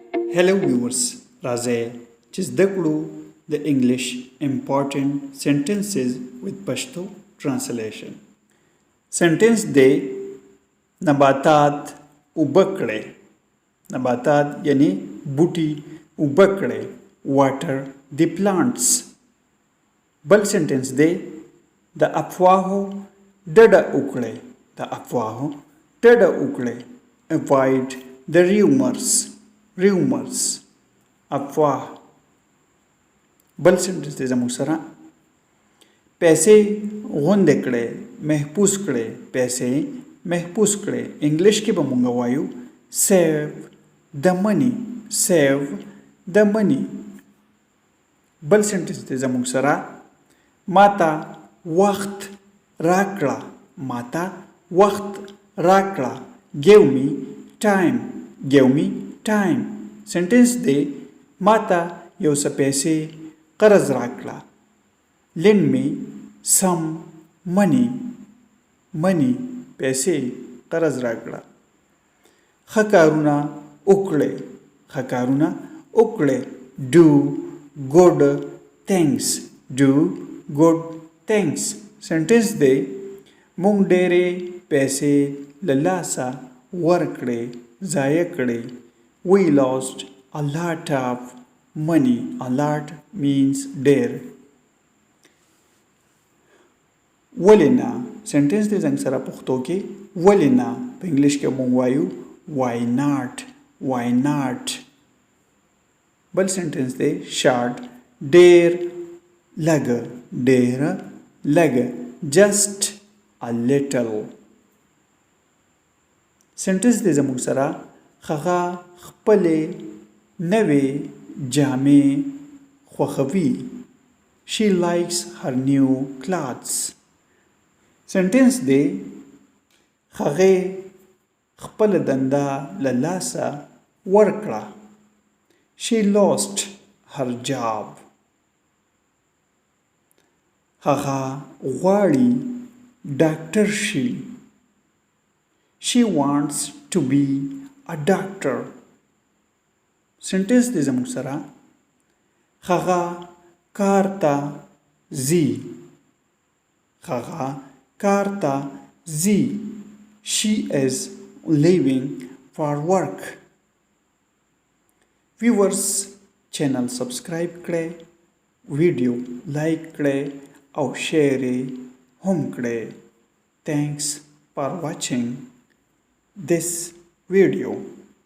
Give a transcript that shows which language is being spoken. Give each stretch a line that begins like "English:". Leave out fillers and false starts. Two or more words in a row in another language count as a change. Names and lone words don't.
English: Hello viewers,
Pashto: راځئ چې زده کړو د انګلیش
English: important sentences with Pashto translation.
Pashto: Sentence دی نباتات اوبه کړئ. نباتات یعنی بوټي اوبه کړئ.
English: water the plants.
Pashto: بل سنټنس دی د افواهو ډډه وکړئ. د افواهو ډډه وکړئ.
English: avoid the rumors.
Pashto: افواه. بل سنټنس دی زموږ سره پیسې غونډې کړئ، محفوظ کړئ. پیسې محفوظ کړئ. انګلیش کې به مونږ وایو
English: save the money. save the money.
Pashto: بل سنټنس دی زموږ سره ماته وخت راکړه. ماته وخت راکړه.
English: give me time. give me time.
Pashto: سنټنس دی ماته یو څه پیسې قرض راکړه.
English: lend me some money.
Pashto: money پیسې قرض راکړه. ښه کارونه وکړئ. ښه کارونه وکړئ.
English: do good things. do good things.
Pashto: سنټنس دی مونږ ډېرې پیسې له لاسه ورکړې، ضایع کړې.
English: we lost a lot of money. a lot means ډېر.
Pashto: ولې نه سنټنس دی زنګ سره پښتو کې ولې نه. په انګلیش کې مونږ وایو
English: why not. why not.
Pashto: بل سنټنس دی شارټ ډېر لږ. ډېر لږ.
English: just a little.
Pashto: سنټنس دی زموږ سره هغه خپلې نوې جامې خوښوي.
English: she likes her new clothes.
Pashto: سنټنس دی هغې خپله دنده له لاسه ورکړه.
English: she lost her job.
Pashto: هغه غواړي ډاکټر شي.
English: she wants to be a doctor.
Pashto: سنټنس دی زموږ سره هغه کار ته ځي. هغه کار ته ځي.
English: she is leaving for work.
Pashto: viewers چینل سبسکرایب کړئ، ویډیو لایک کړئ او شیر یې هم کړئ.
English: thanks for watching this video.